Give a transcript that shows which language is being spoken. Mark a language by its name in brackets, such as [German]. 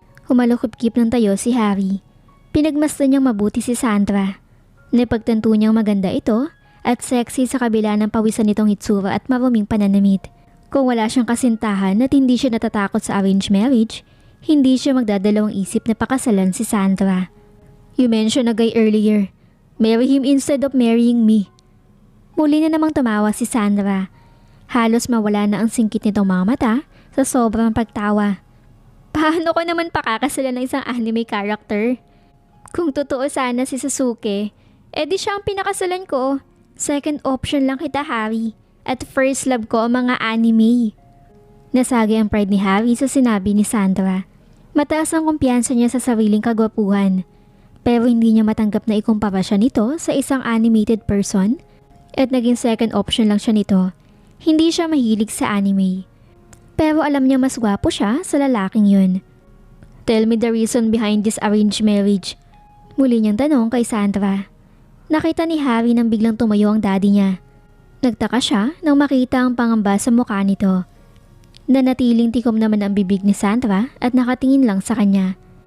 [Filipino] Humalukip-kip ng tayo si Harry. Pinagmasdan niyang mabuti si Sandra. Napagtanto niyang maganda ito at sexy sa kabila ng pawisan nitong hitsura at maruming pananamit. Kung wala siyang kasintahan at hindi siya natatakot sa arranged marriage, hindi siya magdadalawang isip na pakasalan si Sandra. [English] You mentioned a guy earlier. Marry him instead of marrying me. [Filipino] Muli na namang tumawa si Sandra. Halos mawala na ang singkit nitong mga mata sa sobrang pagtawa. Paano ko naman pakakasalan ng isang anime character? Kung totoo sana si Sasuke, edi siya ang pinakasalan ko. [English] Second option [Filipino] lang kita, Harry. At first love ko ang mga anime. Nasagi ang pride ni Harry sa sinabi ni Sandra. Mataas ang kumpiyansa niya sa sariling kagwapuhan. Pero hindi niya matanggap na ikumpara siya nito sa isang [English] animated person. [Filipino] At naging [English] second option [Filipino] lang siya nito. Hindi siya mahilig sa anime. Pero alam niya mas gwapo siya sa lalaking yun. [English] Tell me the reason behind this arranged marriage. [Filipino] Muli niyang tanong kay Sandra. Nakita ni Harry nang biglang tumayo ang daddy niya. Nagtaka siya nang makita ang pangamba sa mukha nito. Nanatiling tikom naman ang bibig ni Sandra at nakatingin lang sa kanya.